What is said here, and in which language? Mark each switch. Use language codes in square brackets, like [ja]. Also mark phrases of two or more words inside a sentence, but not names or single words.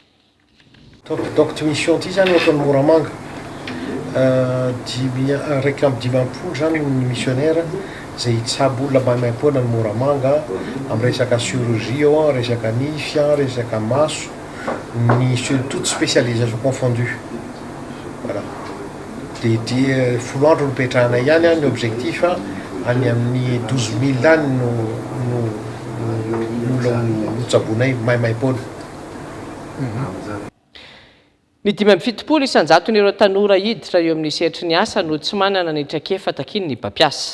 [mg] Fanampanazavana. Donc ty mission ty zany ohatran'ny Moramanga raiky amby 20 zany ny missionnaire zay tsabo olona maimaimpona ny Moramanga amin'ny resaka chirurgie ao, resaka nify, resaka maso, ny [fr] toutes spécialisations confondues. [mg] Voilà. De folo andro no petrahana ihany ny objectif any amin'ny 12 000 any no tsabonay maimaimpona. Ny 570 isanjaton'ireo tanora hiditra eo amin'ny sehatry ny asa no tsy manana ny traikefa takiny ny mpampiasa.